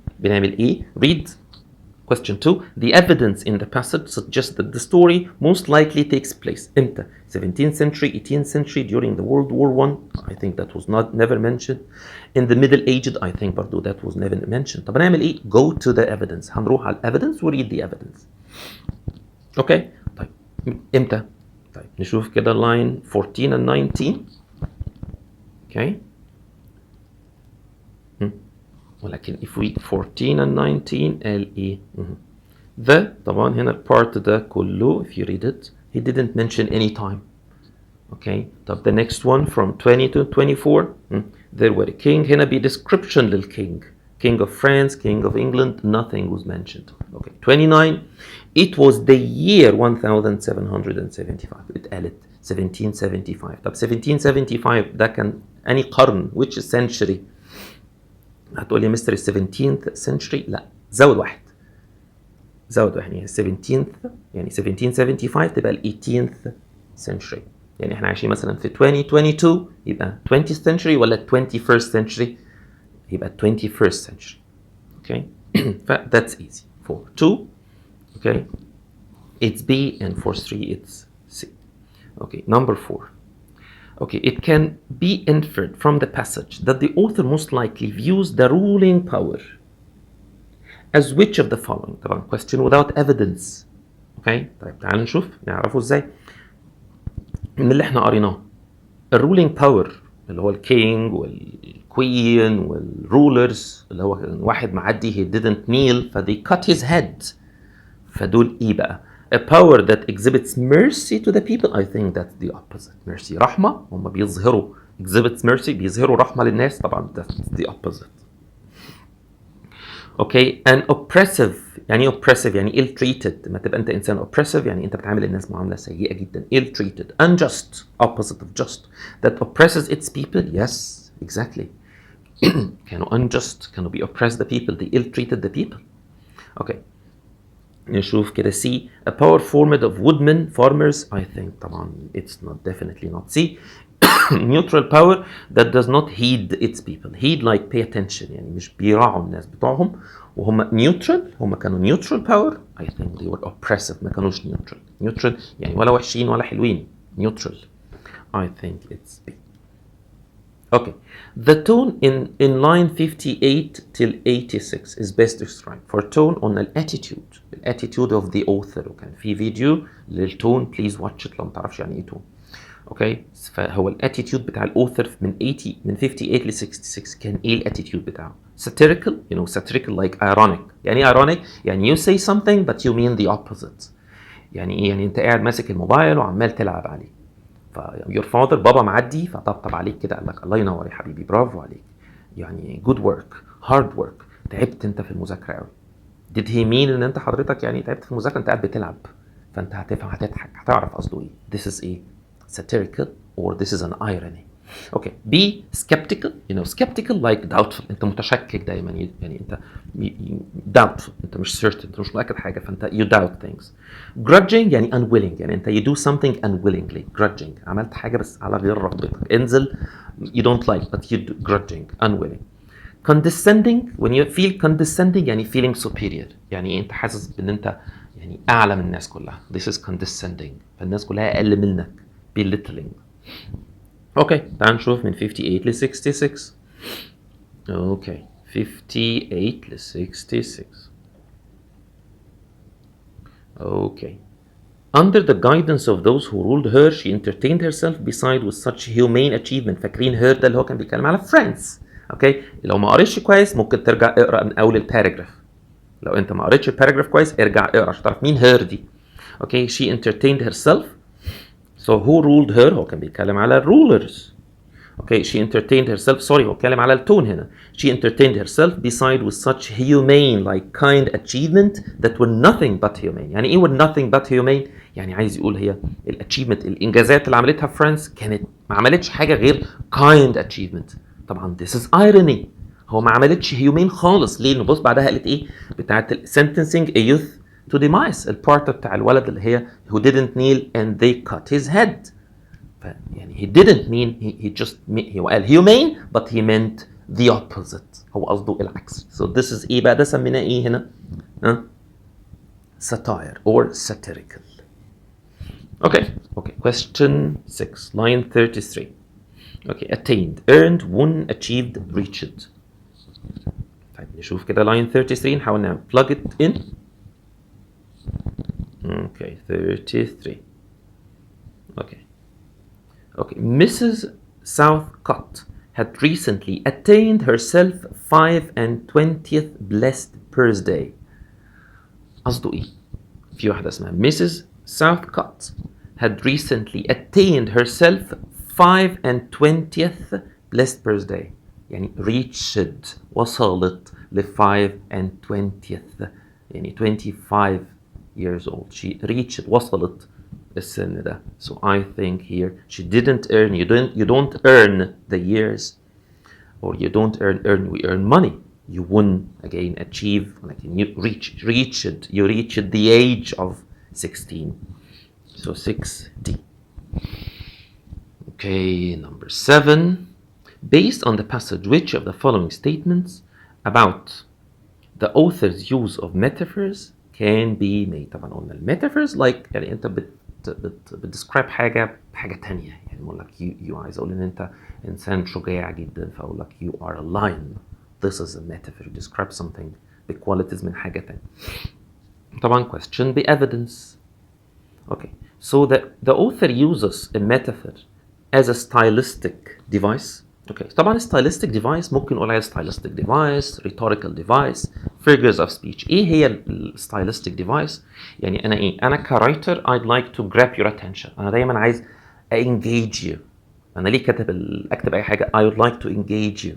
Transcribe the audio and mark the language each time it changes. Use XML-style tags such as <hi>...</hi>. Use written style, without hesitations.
<ar>بنعمل إيه؟</ar> <en>Read question 2. The evidence in the passage suggests that the story most likely takes place</en> <ar>إمتى؟</ar> <en>17th century, 18th century, during the World War I. I think that was never mentioned. In the Middle Ages, I think برضو that was never mentioned.</en> <ar>طب هنعمل إيه؟</ar> <en>Go to the evidence.</en> <ar>هنروح على</ar> <en>evidence و read the evidence. Okay.</en> <ar>طيب إمتى؟ طيب نشوف كده</ar> <en>line 14 and 19. okay.</en> <ar>ولكن</ar> <en>if we 14 and 19</en> <ar>قال ايه؟</ar> <en>the</en> <ar>طبعا هنا البارت ده كله</ar> <en>if you read it he didn't mention any time. okay. طب the next one from 20 to 24 there were a king. هنا be description للking. king of France, king of England, nothing was mentioned. okay. 29 it was the year 1775.</en> <ar>اتقالت 1775. طب 1775 ده كان أنهي قرن؟</ar> <en>which century؟</en> <ar>هتقول لي مستر 17th century. لا، زود واحد يعني 17th يعني 1775 تبقى ال 18th century. يعني احنا عايشين مثلا في 2022 يبقى 20th century ولا 21st century؟ يبقى 21st century.</ar> <en>okay. ف that's easy. for 2 okay it's B and for 3 it's C. okay. number 4 okay it can be inferred from the passage that the author most likely views the ruling power as which of the following. طبعا question without evidence. okay.</en> <ar>طيب تعال نشوف نعرفه ازاي من اللي احنا قريناه. الرولينج باور اللي هو الكينج والكوين والرولرز اللي هو واحد معدي</ar> <en>he didn't kneel</en> <ar>ف</ar> <en>they cut his head.</en> <ar>فدول ايه بقى؟</ar> <en>a power that exhibits mercy to the people. I think that's the opposite. mercy رحمة.</en> <ar>هم بيظهروا</ar> <en>exhibits mercy</en> <ar>بيظهروا رحمة للناس.</ar> <en>طبعا that's the opposite. okay. an oppressive يعني oppressive يعني ill treated.</en> <ar>ما تبقى انت انسان oppressive يعني انت بتعامل الناس معاملة سيئة جدا.</ar> <en>ill treated. unjust opposite of just that oppresses its people. yes exactly. كانوا unjust كانوا oppress the people they ill treated the people. okay. نشوف كده C a power formed of woodmen farmers. I think طبعا it's not definitely not C. neutral power that does not heed its people. heed like pay attention</en> <ar>يعني مش بيراعوا الناس بتوعهم وهم neutral. هم كانوا neutral power.</ar> <en>I think they were oppressive.</en> <ar>ما كانوش neutral يعني ولا وحشين ولا حلوين.</ar> <en>neutral. I think it's B. okay. the tone in line 58 till 86 is best described. for tone on attitude of the author.</en> <ar>وكان في فيديو للتون</ar> <en>please watch it</en> <ar>لو ما تعرفش يعني ايه تون. اوكي. فهو الاتيتيود بتاع الاوثر من 58 ل 66 كان ايه الاتيتيود بتاعه؟ satirical</ar> <en>satirical like ironic.</en> <ar>يعني ايه</ar> <en>ironic؟ يعني you say something but you mean the opposite.</en> <ar>يعني ايه؟ يعني انت قاعد ماسك الموبايل وعمال تلعب عليه. ف your father بابا معدي فطبطب عليك كده قال لك الله ينور يا حبيبي برافو عليك.</ar> <en>يعني good work hard work.</en> <ar>تعبت انت في المذاكره قوي.</ar> <en>did he mean</en> <ar>ان انت حضرتك يعني تعبت في المذاكره؟ انت قاعد بتلعب. فانت هتفهم هتضحك هتعرف قصده ايه.</ar> <en>this is ايه؟ satirical or this is an irony. okay. B skeptical. skeptical like doubtful.</en> <ar>انت متشكك دايما يعني انت doubtful. انت مش certain. انت مش متاكد حاجه فانت</ar> <en>you doubt things. grudging يعني unwilling. يعني انت you do something unwillingly.</en> <ar>grudging عملت حاجه بس على غير رغبتك.</ar> <en>انزل you don't like but you do. grudging unwilling. condescending when you feel condescending يعني feeling superior.</en> <ar>يعني انت حاسس بان انت يعني اعلى من الناس كلها.</ar> <en>this is condescending.</en> <ar>فالناس كلها اقل منك. belittling. اوكي تعال نشوف من 58 ل 66. اوكي 58 ل 66. اوكي.</ar> <en>Under the guidance of those who ruled her she entertained herself beside with such humane achievement.</en> <ar>فاكرين her ده اللي هو كان بيتكلم على France. اوكي. لو ما قريتش كويس ممكن ترجع اقرا من اول الباراجراف. لو انت ما قريتش الباراجراف كويس ارجع اقرا عشان تعرف مين her دي. اوكي.</ar> <en>she entertained herself. So who ruled her؟</en> <ar>هو كان بيتكلم على</ar> <en>rulers. Okay. she entertained herself.</en> <ar>sorry هو بيتكلم على التون هنا.</ar> <en>she entertained herself beside with such humane like kind achievement that were nothing but humane.</en> <ar>يعني ايه</ar> <en>were nothing but humane؟</en> <ar>يعني عايز يقول هي الاتشيفمنت الانجازات اللي عملتها فرانس كانت ما عملتش حاجه غير kind achievement.</ar> <en>طبعا this is irony.</en> <ar>هو ما عملتش humane خالص. ليه؟ نبص بعدها قالت ايه بتاعت sentencing a youth to demise. البارت بتاع الولد اللي هي</ar> <en>who didn't kneel and they cut his head. يعني he didn't mean he just</en> <ar>هو قال</ar> <en>humane but he meant the opposite.</en> <ar>هو قصده العكس.</ar> <en>so this is ايه بقى؟</en> <ar>ده سميناه ايه هنا؟</ar> <en>satire or satirical. okay. question 6 line 33. okay. attained earned won achieved reached.</en> <ar>طيب نشوف كده</ar> <en>line 33 نحاول نعمل plug it in. okay 33. Okay. Mrs. Southcott had recently attained herself 25th blessed birthday.</en> <ar>قصده ايه؟ في واحدة اسمها Mrs.</ar> <en>Southcott had recently attained herself 25th blessed birthday.</en> <ar>يعني reached وصلت ل 25th يعني 25 years old.</ar> <en>She reached</en> <ar>وصلت السن ده.</ar> <en>So I think here she didn't earn. You don't earn the years, or you don't earn. We earn money. You won again, achieve, like you reached the age of 16. So 6D. Okay, number 7. Based on the passage, which of the following statements about the author's use of metaphors can be made؟</en> <ar>طبعا قلنا الميتافورز like يعني انت بتدسكرايب حاجه بحاجه تانية. يعني بقول لك you عايز اقول ان انت انسان شجاع جدا، فاقول لك</ar> <en>you are a lion. This is a metaphor. You describe something بqualities</en> <ar>من حاجه تانية.</ar> <en>طبعا question بevidence. Okay, so the author uses a metaphor as a stylistic device. Okay, طبعا stylistic device ممكن نقول عليها stylistic device, rhetorical device, figures of speech.</en> <ar>ايه هي stylistic device؟ يعني انا ايه؟ انا كرايتر</ar> <en>I'd like to grab your attention.</en> <ar>انا دايما عايز engage you. انا ليه اكتب اي حاجه</ar> <en>I would like to engage you.</en>